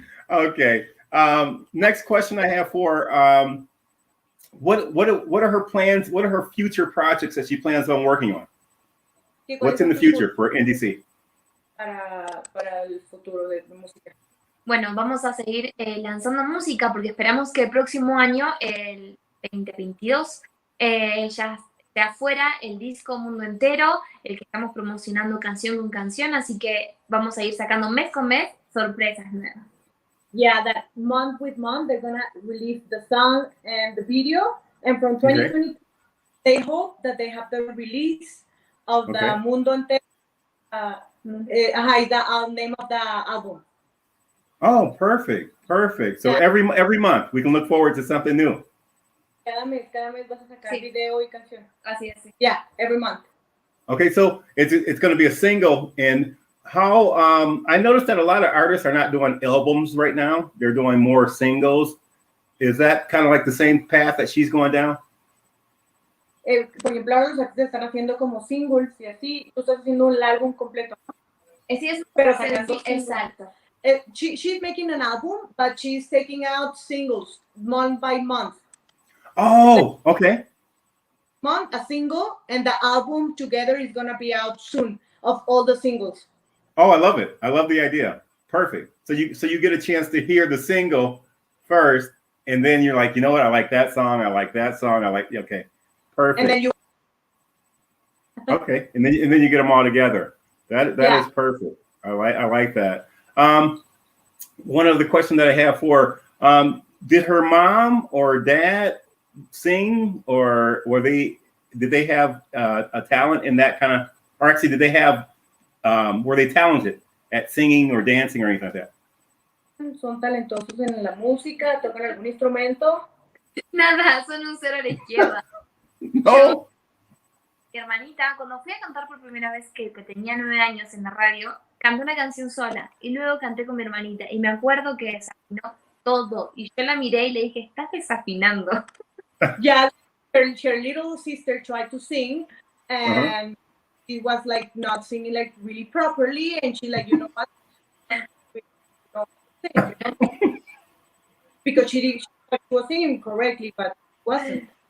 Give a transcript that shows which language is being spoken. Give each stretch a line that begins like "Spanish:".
English: Okay. Next question I have for what are her plans? What are her future projects that she plans on working on? What's in the future for Indi C?
Spanish: Para el futuro de música. Bueno, vamos a seguir lanzando música porque esperamos que el próximo año, el 2022, ya esté afuera el disco Mundo Entero, el que estamos promocionando canción con canción, así que vamos a ir sacando mes con mes sorpresas nuevas.
English: Yeah, that month with month, they're gonna release the song and the video, and from 2022, they hope that they have the release of the Mundo Entero. Is the name of the album. Oh, perfect. So every month we can look forward to something new.
Spanish: Cada mes vas a sacar video y canción. Así es.
English: Yeah, every month. Okay, so it's going to be a single. And how I noticed that a lot of artists are not doing albums right now. They're doing more singles. Is that kind of like the same path that she's going down?
Spanish: Por ejemplo, ahora los artistas están haciendo como singles y así. Tú estás haciendo un álbum completo. Sí, es pero sacando exacto.
English: She's making an album, but she's taking out singles month by month. Oh, okay. Month, a single, and the album together is gonna be out soon of all the singles. Oh, I love it. I love the idea. Perfect. So you get a chance to hear the single first, and then you're like, you know what? I like that song. I like that song. Okay. Perfect. And then you. Okay, and then you get them all together. That is perfect. I like that. One of the questions that I have for did her mom or dad sing, or did they have a talent in that kind of, or actually did they have were they talented at singing or dancing or anything like that?
Spanish: Son talentosos en la música, tocan algún instrumento. Nada, son un cero a la izquierda. No. Mi hermanita, cuando fui a cantar por primera vez que tenía 9 años en la radio, canté una canción sola y luego canté con mi hermanita y me acuerdo que desafinó todo y yo la miré y le dije, estás desafinando.
English: Yeah, her little sister tried to sing and she was like not singing like really properly, and she like, you know what? Because she was singing correctly, but wasn't.